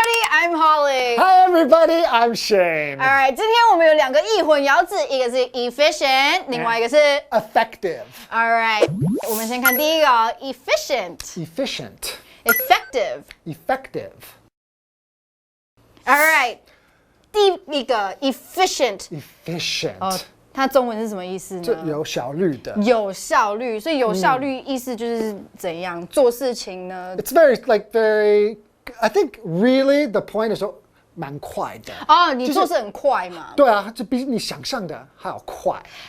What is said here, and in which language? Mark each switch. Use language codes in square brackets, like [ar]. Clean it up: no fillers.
[en] I'm Holly. Hi everybody, I'm Shane. [zh] Alright, 今天我们有两个译混淆字，一个是 efficient， 另外一个是 [en] effective. [zh] Alright, 我们先看第一个efficient. [en] Effective. [zh] Alright, 第一个 efficient. 它中文是什么意思呢？就有效率的。有效率，所以有效率意思就是怎样做事情呢？ [en] It's very. I think really the point is [zh] 蛮快的你做事很快嘛？对啊，就比你想象的还要快。